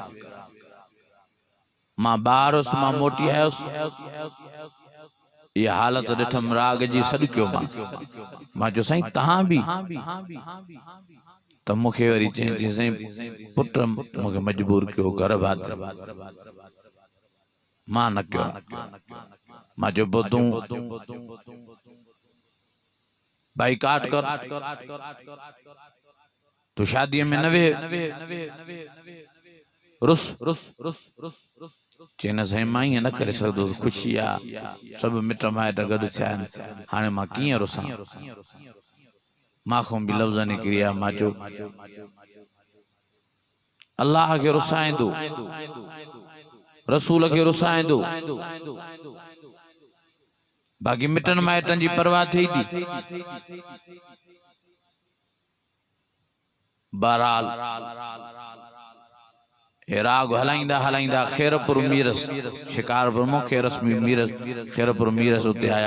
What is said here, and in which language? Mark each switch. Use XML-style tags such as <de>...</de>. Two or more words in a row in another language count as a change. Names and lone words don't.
<sd>मां ॿार हुयुसि, मां मोटी आयुसि, इहा हालत ॾिठमि, राग जी सॾकियो मां चयो साईं तव्हां बि? त मूंखे वरी चई साईं पुट मूंखे मजबूर कयो, घर भात मां न कयो मां जो तू बाइकाट कर तू शादी में नवे रुस चेन साईं मां ईअं न करे सघंदो खुशी आ सब मिट माइट गॾु थिया आहिनि हाणे मां कीअं रुसां मां खां बि लफ़्ज़ निकिरी विया मां चयो अल्लाह के रुसाइंदो रसूल के रुसाइंदो बाक़ी मिटन माइटन जी परवाह थी थी बहरहाल राग हलाइंदा हलाइंदा खैरपुर मीरस शिकारपुर मो खैरस मीरस खैरपुर मीरस उते आया</sd>